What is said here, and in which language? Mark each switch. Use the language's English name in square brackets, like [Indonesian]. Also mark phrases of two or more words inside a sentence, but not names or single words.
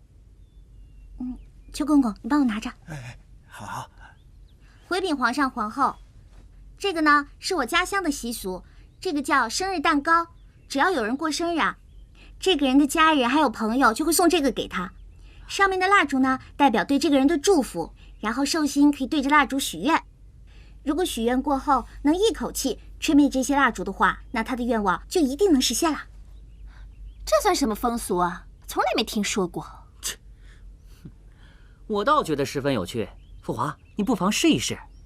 [Chinese] 邱公公，你帮我拿着。好。回禀皇上皇后，这个呢是我家乡的习俗，这个叫生日蛋糕。只要有人过生日啊，这个人的家人还有朋友就会送这個給他。上面的蠟燭呢，代表對這個人的祝福，然後壽星可以對着蠟燭許願。如果許願過後能一口氣吹滅這些蠟燭的話，那他的願望就一定能實現了。這算什麼風俗啊？從來沒聽說過。我倒覺得十分有趣。父皇，你不妨試一試。